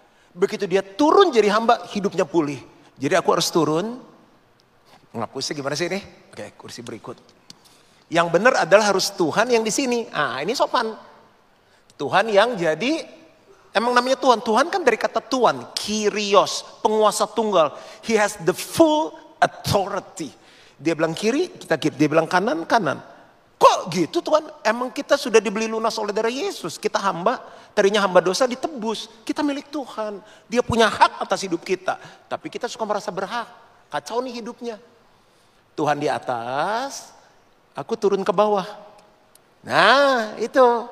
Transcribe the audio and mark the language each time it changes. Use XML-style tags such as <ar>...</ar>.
<id>Begitu dia turun jadi hamba, hidupnya pulih. Jadi aku harus turun. Ngapusnya gimana sih ini? Oke, kursi berikut. Yang benar adalah harus Tuhan yang di sini. Ah, ini sopan. Tuhan yang jadi, emang namanya Tuhan. Tuhan kan dari kata Tuan, Kyrios, penguasa tunggal.</id> <en>He has the full authority.</en> <id>Dia bilang kiri, kita kiri. Dia bilang kanan, kanan. Kok gitu Tuhan? Emang kita sudah dibeli lunas oleh darah Yesus. Kita hamba, tadinya hamba dosa ditebus. Kita milik Tuhan. Dia punya hak atas hidup kita. Tapi kita suka merasa berhak. Kacau nih hidupnya. Tuhan di atas, aku turun ke bawah. Nah itu.</id>